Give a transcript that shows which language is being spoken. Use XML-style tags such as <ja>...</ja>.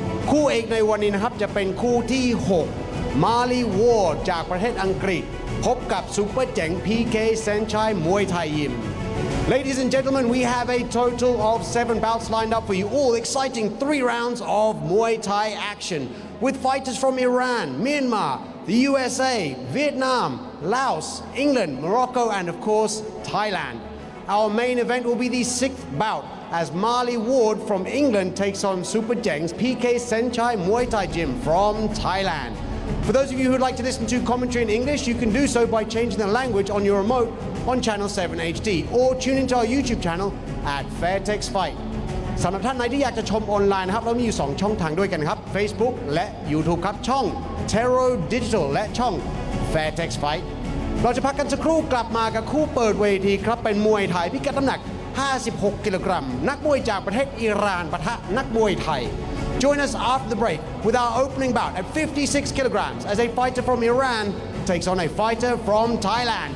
<th>คู่เอกในวันนี้นะครับจะเป็นคู่ที่6มาลีวอร์ดจากประเทศอังกฤษพบกับซูเปอร์เจ๋ง PK เซนชัยมวยไทยยิม</th> <en>Ladies and gentlemen, we have a total of 7 bouts lined up for you, all exciting 3 rounds of Muay Thai action with fighters from Iran, Myanmar, the USA, Vietnam, Laos, England, Morocco and of course Thailand. Our main event will be the 6th bout as Marley Ward from England takes on Super Jeng's PK Senchai Muay Thai Gym from Thailand. For those of you who'd like to listen to commentary in English, you can do so by changing the language on your remote on channel 7 HD or tune into our YouTube channel at Fairtex Fight.</en> <th>สำหรับท่านไหนที่อยากจะชมออนไลน์นะครับเรามีอยู่2ช่องทางด้วยกันครับ Facebook และ YouTube ครับช่อง Terro Digital และช่อง Fairtex Fight เราจะพักกันสักครู่กลับมากับคู่เปิดเวทีครับเป็นมวยไทยพิกัดน้ำหนัก56 กิโลกรัมนักมวยจากประเทศอิหร่านปะทะนักมวยไทย</th> <en>Join us after the break with our opening bout at 56 kilograms as a fighter from Iran takes on a fighter from Thailand.</en>